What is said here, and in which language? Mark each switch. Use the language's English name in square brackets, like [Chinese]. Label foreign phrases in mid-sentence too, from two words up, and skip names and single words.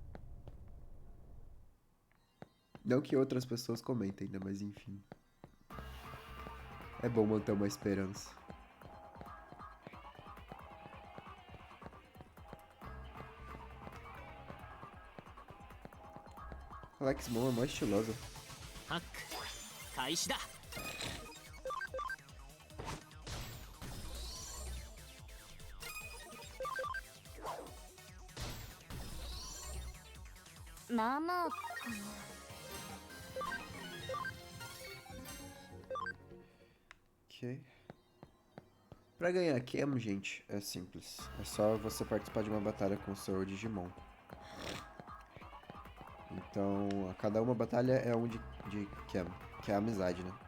[Portuguese] Não que outras pessoas comentem, né? Mas enfim. É bom manter uma esperança. Alexmon é mais estilosa. Hack, [Japanese] 開始だ。まあまあかな。 [Portuguese] Ok. Pra ganhar Kem, gente, é simples. É só você participar de uma batalha com o seu Digimon. Então, a cada uma batalha é um de Kem, que é a amizade, né?